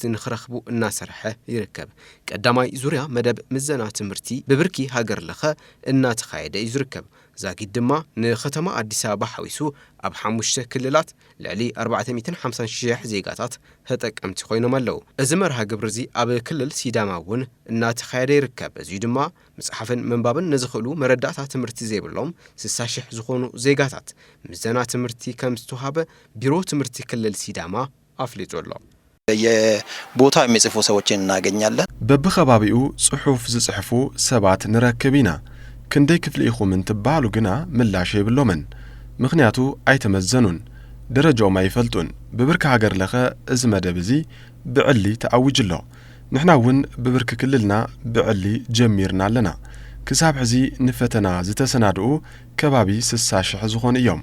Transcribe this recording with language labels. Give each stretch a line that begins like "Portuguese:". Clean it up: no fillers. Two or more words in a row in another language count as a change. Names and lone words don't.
Tigrinya: ንኽረኽቡ እናሰርሐ ይርከብ። ቀዳማይ ዙርያ መደብ ምዘና ትምህርቲ ብብርኪ ሃገር ለኸ እናተኻየደ ይዝርከብ። ዛጊድ ድማ ንኸተማ አዲስ አበባ ሓዊሱ ኣብ 5 ክልላት ልዕሊ 450,000 ዜጋታት ተጠቀምቲ ኮይኖም ኣለዉ። እዚ መርሃ ግብሪ እዚ ኣብ ክልል ሲዳማ ውን እናተኻየደ ይርከብ። እዚ ድማ መጽሐፍን መንባብን ንዝኽእሉ መረዳእታ ትምህርቲ ዘይብሎም 60,000 ዝኾኑ ዜጋታት ምዘና ትምህርቲ ከም ዝተወሃበ ቢሮ ትምህርቲ ክልል ሲዳማ አፍሊጦሎ።
Amharic: የቦታ የሚጽፉ ሰዎችን እናገኛለን።
Tigrinya: በብኸባቢኡ ጽሑፍ ዝጽሕፉ ሰባት ንረክብና ክንደይ ክፍሊ ኢኹም እንትባሉ ግና ምላሽ ይብሎምን ምኽንያቱ ኣይተመዘኑን ደረጃኦም ኣይፈልጡን ብብርኪ ሃገር ለኸ እዚ መደብ እዚ ብዕሊ ተኣውጅሎ ንሕና ውን ብብርኪ ክልልና ብዕሊ ጀሚርና ኣለና ክሳብ ሕዚ ንፈተና ዝተሰናድኡ ከባቢ 60,000 ዝኾኑ እዮም።